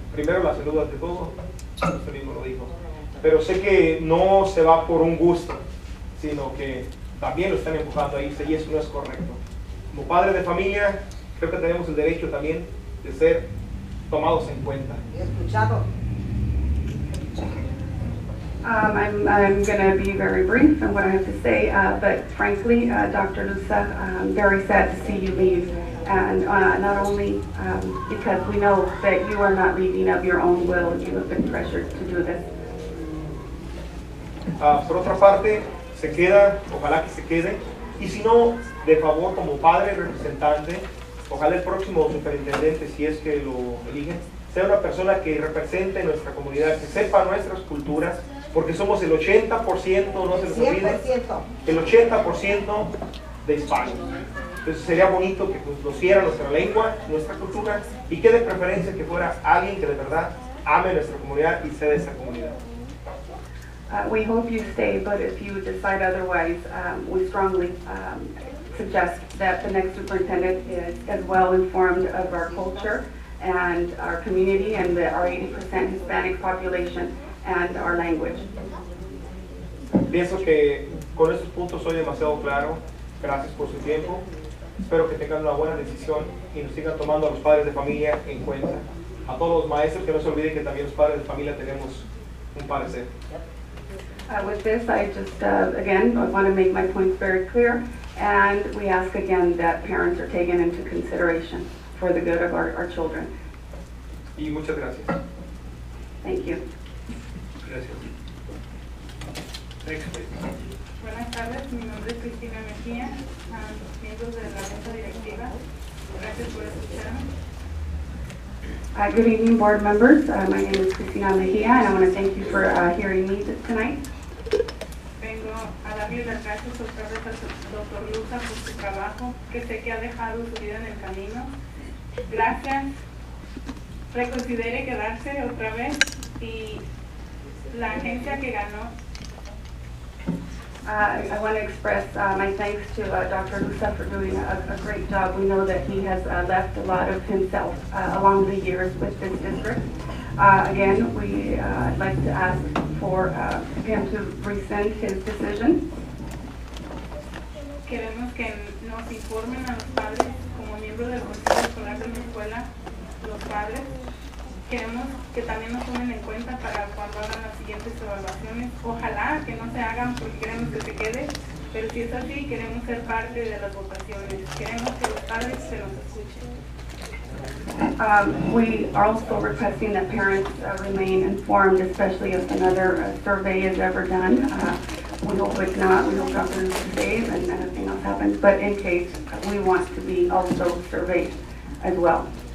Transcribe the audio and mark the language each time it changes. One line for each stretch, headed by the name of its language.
Spanish: Primero la salud ante todo, usted mismo lo dijo. Pero sé que no se va por un gusto, sino que también lo están empujando a irse y eso no es correcto. Como padre de familia, creo que tenemos el derecho también de ser tomados en cuenta. Escuchado.
English: I'm going to be very brief in what I have to say, but frankly, Dr. Lusa, I'm very sad to see you leave, and not only because we know that you are not leaving of your own will, you have been pressured to do this.
Spanish: Por otra parte, se queda, ojalá que se quede, y si no, de favor, como padre representante, ojalá el próximo superintendente, si es que lo eligen, sea una persona que represente nuestra comunidad, que sepa nuestras culturas, porque somos el 80%, no se les olvide, el 80% de hispanos. Entonces sería bonito que conociera nuestra lengua, nuestra cultura, y que de preferencia que fuera alguien que de verdad ame nuestra comunidad y sea de esa comunidad.
English: We hope you stay, but if you decide otherwise, we strongly suggest that the next superintendent is as well informed of our culture and our community and our 80% Hispanic population and our language.
Spanish: Pienso que Con estos puntos soy demasiado claro. Gracias por su tiempo. Espero que tengan una buena decisión y nos sigan tomando a los padres de familia en cuenta. A todos los maestros, que no se olviden que también los padres de familia tenemos un parecer.
English: With this, I just, again, I want to make my points very clear, and we ask again that parents are taken into consideration for the good of our children.
Spanish: Y muchas gracias.
English: Thank you.
Spanish: Gracias.
English: Next, please.
Spanish: Buenas tardes, mi nombre es Cristina Mejía, miembros de la mesa directiva. Gracias por escucharme.
English: Good evening, board members. My name is Cristina Mejia, and I want to thank you for hearing me tonight.
Spanish: Vengo a darle las gracias otra vez al doctor Luza por su trabajo, que sé que ha dejado su vida en el camino. Gracias. Reconsidere quedarse otra vez y la agencia que ganó.
English: I want to express my thanks to Dr. Lusa for doing a great job. We know that he has left a lot of himself along the years with this district. Again, I'd like to ask for him to rescind his decision.
Spanish: Queremos que nos informen a los padres, como miembros del consejo escolar de la escuela, los padres. Queremos que también nos tomen en cuenta para cuando hagan las siguientes evaluaciones. Ojalá que no se hagan porque queremos que se quede, pero si es así, queremos ser parte de las votaciones. Queremos que los padres se nos escuchen.
English: We are also requesting that parents remain informed, especially if another survey is ever done. We hope it's not. We hope Dr. Lusa stays and nothing else happens. But in case, we want to be also surveyed as well.